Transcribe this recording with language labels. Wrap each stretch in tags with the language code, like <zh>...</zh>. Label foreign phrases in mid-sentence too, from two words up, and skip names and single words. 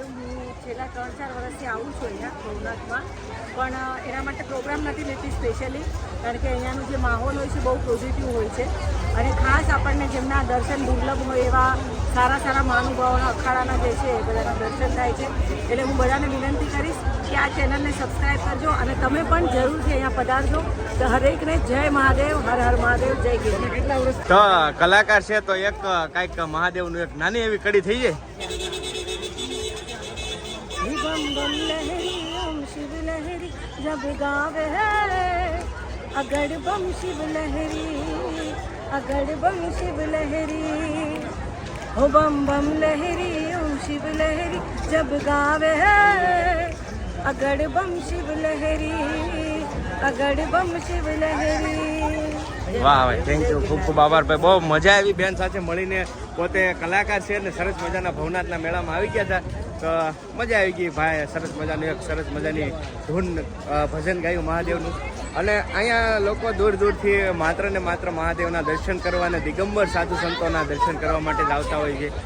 <gu>હું છેલ્લા 3-4 વર્ષથી આવું છું અહીંયા ભવનાથમાં, પણ એના માટે પ્રોગ્રામ નથી લેતી સ્પેશિયલી, કારણ કે અહીંયાનું જે માહોલ હોય છે બહુ પોઝિટિવ હોય છે, અને ખાસ આપણને જેમના દર્શન દુર્લભ હોય એવા સારા મહાનુભાવોના અખાડાના જે છે એ બધાના દર્શન થાય છે. એટલે હું બધાને વિનંતી કરીશ કે આ ચેનલને સબસ્ક્રાઈબ કરજો, અને તમે પણ જરૂરથી અહીંયા પધારજો. તો હરેકને જય મહાદેવ, હર હર મહાદેવ, જય ગિરનાર. કેટલા વર્ષ તો કલાકાર છે તો એક કાંઈક મહાદેવનું એક નાની એવી કડી થઈ જાય.</gu> <hi>बम बम लहरी ओम शिव लहरी जब गावे है, अगड़ बम शिव लहरी, अगड़ बम शिव लहरी, हो बम बम लहरी ओम शिव लहरी जब गावे है, अगड़ बम शिव लहरी, अगड़ बम शिव लहरी.</hi> <gu>વાહ ભાઈ,</gu> <en>thank you,</en> <gu>ખૂબ ખૂબ આભાર ભાઈ. બહુ મજા આવી બેન સાથે મળીને. પોતે કલાકાર છે ને સરસ મજાના ભવનાથના મેળામાં આવી ગયા હતા, તો મજા આવી ગઈ ભાઈ. સરસ મજાનું એક સરસ મજાની ધૂન ભજન ગાયું મહાદેવનું. અને અહીંયા લોકો દૂર દૂરથી માત્ર ને માત્ર મહાદેવના દર્શન કરવા અને દિગંબર સાધુ સંતોના દર્શન કરવા માટે જ આવતા હોય છે.</gu>